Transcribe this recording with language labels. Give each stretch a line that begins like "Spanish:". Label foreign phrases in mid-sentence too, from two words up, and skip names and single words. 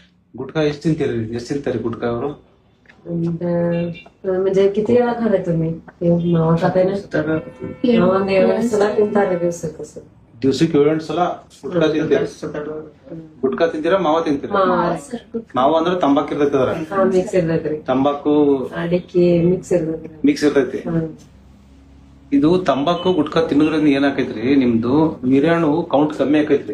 Kannada: गुटखा ಎಷ್ಟು ತಿಂತಾರೆ गुटखा ಅವರು?
Marathi: म्हणजे किती वेळा खाल्लाय तुम्ही? मावा खाताय ना? मावा दिवसाला ತಿಂತಾರೆ कसं
Kannada: ದಿವಸಕ್ಕೆ 7 ಸಲ ಗುಟ್ಕಾ ತಿಂತೀರಾ? ಗುಟ್ಕಾ ತಿಂತೀರಾ ಮಾವ ತಿಂತೀರಾ? ಮಾವ ಅಂದ್ರೆ ತಂಬಾಕು ಇರ್ತೈತಿ ಅದ್ರ ಮಿಕ್ಸ್ ಇರ್ತೈತ್ರಿ, ತಂಬಾಕು ಅಡಿಕೆ ಮಿಕ್ಸ್ ಇರ್ತೈತಿ. ಇದು ತಂಬಾಕು ಗುಟ್ಕಾ ತಿನ್ನೋದ್ರಿಂದ ಏನಾಕೈತ್ರಿ, ನಿಮ್ದು ವೀರ್ಯಾಣು ಕೌಂಟ್ ಕಮ್ಮಿ ಆಕೈತ್ರಿ.